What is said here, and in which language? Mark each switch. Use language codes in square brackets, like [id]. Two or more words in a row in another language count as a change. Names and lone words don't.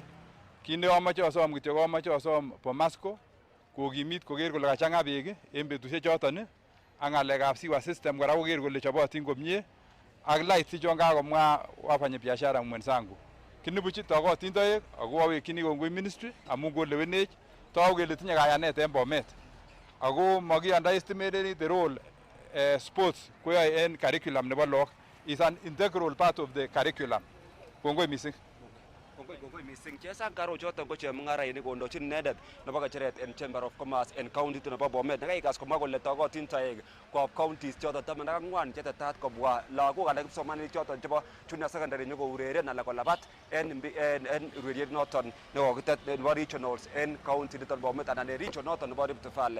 [sgc] Kit ne amache asom kityo ko amache asom Bomasco kokimit koker kole kachang'a beek en betusiek choton ak ng'alekab [en] sewer system [sgc] kora koker kole chobotin komie ak lights chon kakomwa [sw] wafanya biashara mwenzangu. [sgc] Kinibuchi tokotin toek ako awekyini kongoi ministry amun kolewenech toku kele tinye kayanet en Bomet. Ako magi [en] underestimate the role sports [sgc] koyoe en curriculum nebo lagok [en] is an integral part of the curriculum. [sgc] Kongoi mising. Kongoi mising. Chesa karo choton ko chemung'arainik kondochin inendet nebo kecheret en Chamber of Commerce en county nebo Bomet. Nekaikas komwa kole tokotin toek koab counties choton 14 chetetat kobwa lagok alak kipsomaninik choton chebo junior secondary nyokoureren alak kolabat en ureriet noton nekokitet nebo regionals en county niton Bomet anan en region noton nebo Rift Valley.